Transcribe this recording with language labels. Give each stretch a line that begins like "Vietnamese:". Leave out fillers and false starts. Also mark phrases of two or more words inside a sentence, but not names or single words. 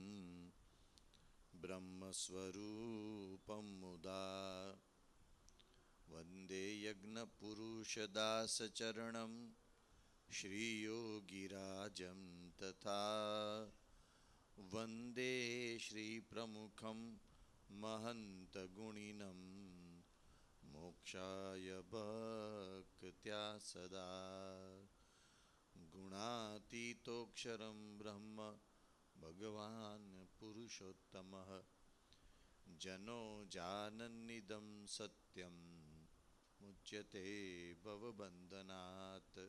Sanskrit: બ્રહ્મસ્વરૂપમ મુદા વંદે યજ્ઞપુરુષદાસચરણમ શ્રીયોગિરાજમ તથા વંદે શ્રીપ્રમુખમ महन्तगुणिनं मोक्षाय भक्त्या सदा गुणातीतोऽक्षरं ब्रह्म भगवान् पुरुषोत्तमः जनो जानन्निदं सत्यं मुच्यते भवबन्धनात्.